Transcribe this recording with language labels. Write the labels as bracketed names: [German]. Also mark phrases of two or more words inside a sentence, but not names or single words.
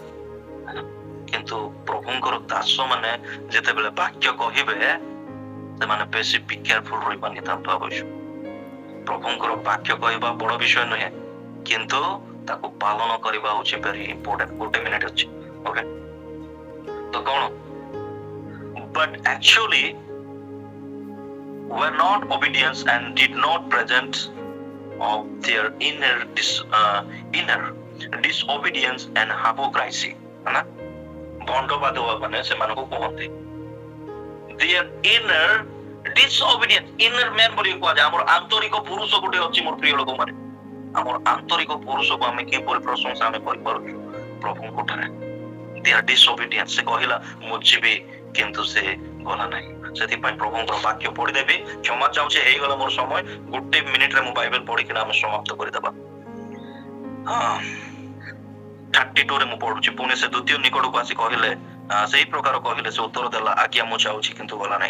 [Odia] କିନ୍ତୁ ପ୍ରଭୁଙ୍କର ଦାସ ମାନେ ଯେତେବେଳେ ବାକ୍ୟ କହିବେ, ସେମାନେ ବେଶୀ ବି କେୟାରଫୁଲ ରହିବା ନିତାନ୍ତ ଆବଶ୍ୟକ। ପ୍ରଭୁଙ୍କର ବାକ୍ୟ କହିବା ବଡ ବିଷୟ ନୁହେଁ, କିନ୍ତୁ ତାକୁ ପାଳନ କରିବା ହଉଛି [English] very important. [Odia] 1 ମିନିଟ୍ ଅଛି, ଓକେ। ତ କଣ? [English] But actually were not obedience and did not present of their inner disobedience and hypocrisy [Hindi] है ना। [Odia] ଭଣ୍ଡବାଦ ମାନେ ସେମାନଙ୍କୁ କୁହନ୍ତି [English] their inner disobedience, inner man [Odia] ବୋଲି କୁହାଯାଏ। ଆମର ଆନ୍ତରିକ ପୁରୁଷ ଗୋଟେ ଅଛି ମୋର ପ୍ରିୟ ଲୋକମାନେ, ଆମର ଆନ୍ତରିକ ପୁରୁଷକୁ ଆମେ କିପରି ପ୍ରଶଂସା ଆମେ କରିପାରୁଛୁ ପ୍ରଭୁଙ୍କ ଠାରେ। [English] their disobedience, [Odia] ସେ କହିଲା ମୁଁ ଯିବି କିନ୍ତୁ ସେ ଗଲା ନାହିଁ। ସେଥିପାଇଁ ପ୍ରଭୁଙ୍କର ବାକ୍ୟ ପଢିଦେବି, କ୍ଷମା ଚାହୁଁଛି ହେଇଗଲା ମୋର ସମୟ। 1 ମିନିଟରେ ମୁଁ ବାଇବେଲ ପଢିକିନା ଆମେ ସମାପ୍ତ କରିଦେବା। 32ରେ ମୁଁ ପଢୁଛି। ପୁଣି ସେ ଦ୍ୱିତୀୟ ନିକଟକୁ ଆସି କହିଲେ, ସେଇ ପ୍ରକାର କହିଲେ, ସେ ଉତ୍ତର ଦେଲା ଆଜ୍ଞା ମୁଁ ଯାଉଛି କିନ୍ତୁ ଗଲା ନାହିଁ।